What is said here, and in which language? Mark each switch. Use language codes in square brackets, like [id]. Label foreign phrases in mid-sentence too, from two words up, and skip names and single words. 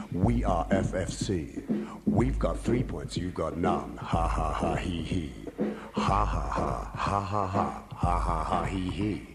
[en] We are FFC. We've got 3 points, you've got none. Ha ha ha he he. Ha ha ha ha ha ha ha ha ha he he.